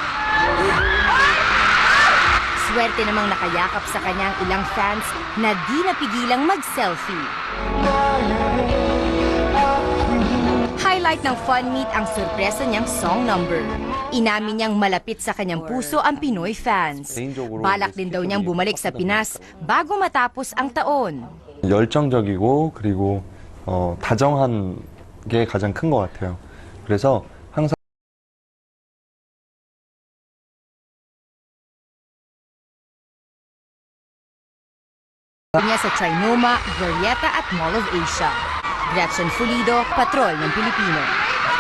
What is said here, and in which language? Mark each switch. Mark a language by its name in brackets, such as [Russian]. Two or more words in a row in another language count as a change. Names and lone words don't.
[Filipino] Swerte namang nakayakap sa kanyang ilang fans na di napigilang mag-selfie. Highlight ng fun meet ang sorpresa niyang song number. Inamin niyang malapit sa kanyang puso ang Pinoy fans. Balak din daw niyang bumalik sa Pinas bago matapos ang taon. [Korean] 열정적이고 그리고 다정한 게 가장 큰 것 같아요. 그래서 항상 [Filipino] niya sa Trinoma, Glorieta at Mall of Asia. Gretchen Fulido, Patrol ng Pilipino.